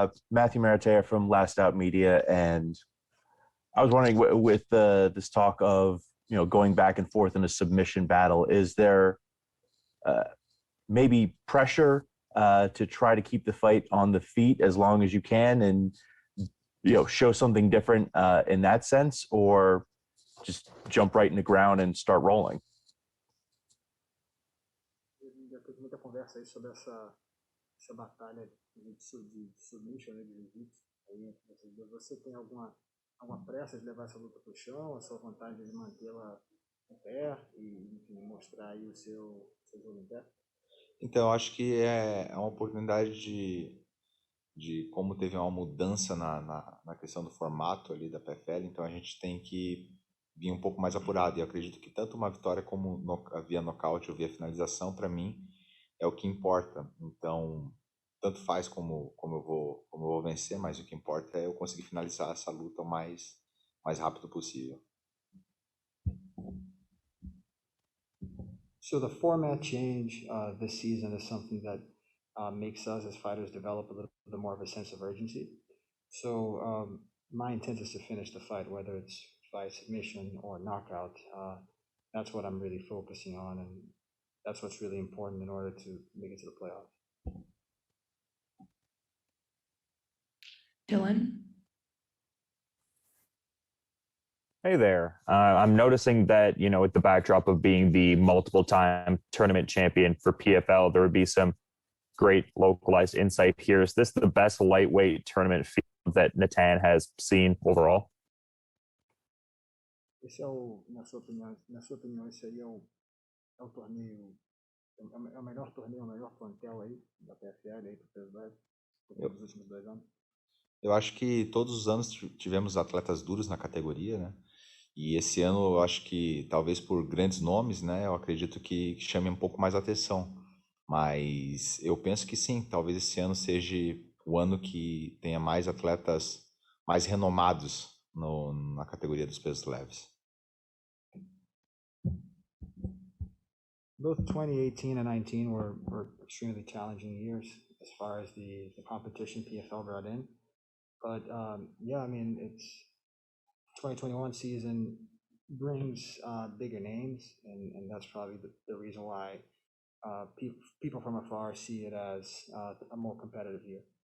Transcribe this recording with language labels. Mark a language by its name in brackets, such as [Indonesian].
[English] Matthew Maratea from Last Out Media, and I was wondering, with this talk of going back and forth in a submission battle, is there maybe pressure to try to keep the fight on the feet as long as you can, and show something different in that sense, or just jump right in the ground and start rolling? [Portuguese] Teve muita conversa aí sobre essa batalha de submission, né, de jiu-jitsu. Aí, você tem alguma pressa de levar essa luta para o chão, a sua vontade de mantê-la em pé e, enfim, mostrar aí o seu jogo em pé? Então, eu acho que é uma oportunidade de como teve uma mudança na questão do formato ali da PFL, então a gente tem que vir um pouco mais apurado. E eu acredito que tanto uma vitória como via nocaute ou via finalização, para mim, é o que importa. Então, tanto faz como eu vou vencer, mas o que importa é eu conseguir finalizar essa luta o mais rápido possível. [English] So the format change this season is something that makes us as fighters develop a little bit more of a sense of urgency. So my intent is to finish the fight, whether it's by submission or knockout. That's what I'm really focusing on, and that's what's really important in order to make it to the playoffs. Dylan? Hey there. I'm noticing that, with the backdrop of being the multiple time tournament champion for PFL, there would be some great localized insight here. Is this the best lightweight tournament field that Natan has seen overall? [Portuguese] Esse na sua opinião, esse aí é o torneio, é o melhor torneio, o melhor plantel aí da PFL aí para peso leve nos últimos 2 anos? Eu acho que todos os anos tivemos atletas duros na categoria, né? E esse ano eu acho que, talvez por grandes nomes, né? Eu acredito que chame um pouco mais atenção. Mas eu penso que sim, talvez esse ano seja o ano que tenha mais atletas mais renomados na categoria dos pesos leves. [English] Both 2018 and 19 were extremely challenging years as far as the competition PFL brought in. But yeah, I mean, it's 2021 season brings bigger names, and that's probably the reason why people from afar see it as a more competitive year.